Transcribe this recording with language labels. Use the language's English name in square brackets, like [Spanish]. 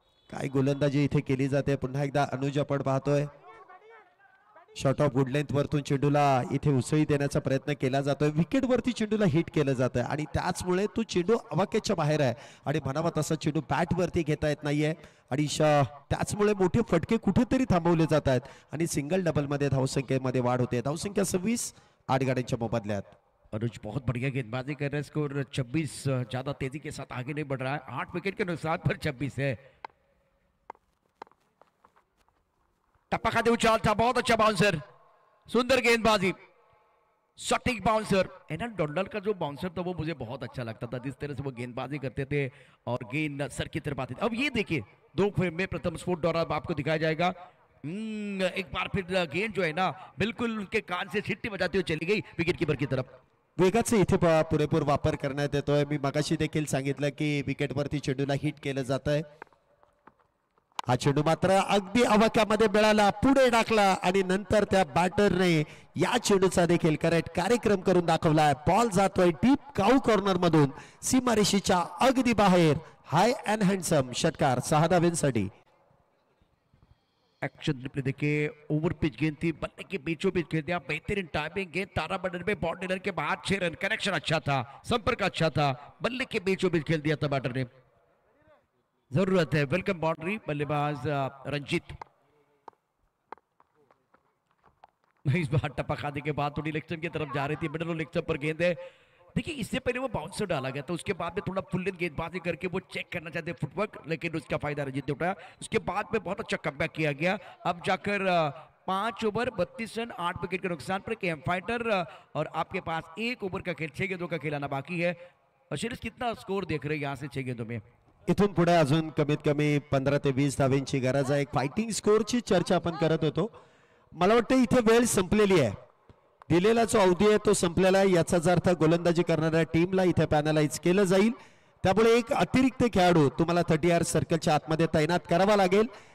[Marathi] काय गोलंदाजी इथे केली जाते. पुन्हा एकदा अनुज आपण पाहतोय. शॉर्ट ऑफ गुड लेंथ वरतून चेंडूला इथे उसळी देण्याचा प्रयत्न केला जातोय. विकेट वरती चेंडूला हिट केलं जातंय आणि त्याचमुळे तो चेंडू अवाक्याच्या बाहेर आहे आणि म्हणावा तसा चेंडू बॅट वरती घेता येत नाहीये आणि त्याचमुळे मोठे फटके कुठेतरी थांबवले जात आहेत आणि सिंगल डबल मध्ये धावसंख्येमध्ये वाढ होते. धावसंख्या 26, 8 गाड्यांच्या मोबदल्यात. [Hindi] अनुज बहुत बढ़िया गेंदबाजी कर रहे हैं. स्कोर 26 ज्यादा तेजी के साथ आगे नहीं बढ़ रहा है. 8 विकेट के नुकसान पर 26 है. टप्पा खाते उछाल था, बहुत अच्छा बाउंसर, सुंदर गेंदबाजी, सटीक बाउंसर. एनन डोंडल का जो बाउंसर था वो मुझे बहुत अच्छा लगता था, जिस तरह से वो गेंदबाजी करते थे और गेंद सर की तरफ आती थी. अब ये देखिए 2 फ्रेम में प्रथम स्पोर्ट द्वारा आपको दिखाया जाएगा. एक बार फिर गेंद जो है ना बिल्कुल उनके कान से छिट्टी बजाती हुई चली गई विकेट कीपर की तरफ. [Marathi] वेगाचा इथे पुरेपूर वापर करण्यात येतोय. मी मगाशी देखील सांगितलं की विकेटवरती चेंडूला हिट केलं जात आहे. हा चेंडू मात्र अगदी अवाक्यामध्ये मिळाला, पुढे टाकला आणि नंतर त्या बॅटरने या चेंडूचा देखील करेक्ट कार्यक्रम करून दाखवलाय. बॉल जातोय डीप काऊ कॉर्नर मधून सीमारेषेच्या अगदी बाहेर. [English] high and handsome [Marathi] षटकार 6 धावांसाठी. [Hindi] एक्शन रिप्ले देखिए, ओवर पिच गेंद थी, बल्ले के बीचों बीच खेल दिया, बेहतरीन टाइमिंग गेंद तारा बटन में बॉल डिलर के बाद 6 रन. कनेक्शन अच्छा था, संपर्क अच्छा था, बल्ले के बीचों बीच खेल दिया था बैटर ने. जरूरत है वेलकम बाउंड्री. बल्लेबाज रंजीत इस बार टप्पा खाने के बाद थोड़ी लेग स्टंप की तरफ जा रही थी. मिडल लेग स्टंप पर गेंद है. देखिए इससे पहले वो बाउंसर डाला गया था, उसके बाद में थोड़ा फुल लेंथ गेंदबाजी करके वो चेक करना चाहते फुटवर्क, लेकिन उसका फायदा रंजीत ने उठाया. उसके बाद में बहुत अच्छा कमबैक किया गया. अब जाकर 5 ओवर 32 रन 8 विकेट के नुकसान पर केएम फाइटर और आपके पास 1 ओवर का खेल 6 गेंदों का खेलाना बाकी है. शिरीष कितना स्कोर देख रहे हैं यहाँ से 6 गेंदों में? [Marathi] इथून पुढे अजून कमीत कमी 15 ते 20 धावांची गरज आहे. एक फायटिंग स्कोरची चर्चा आपण करत होतो. मला वाटतं इथे वेळ संपलेली आहे. दिलेला जो अवधी आहे तो संपलेला आहे. याचाच अर्थ गोलंदाजी करणाऱ्या टीमला इथे पॅनलाइज केलं जाईल. त्यामुळे एक अतिरिक्त खेळाडू तुम्हाला 30 यार्ड सर्कलच्या आतमध्ये तैनात करावा लागेल.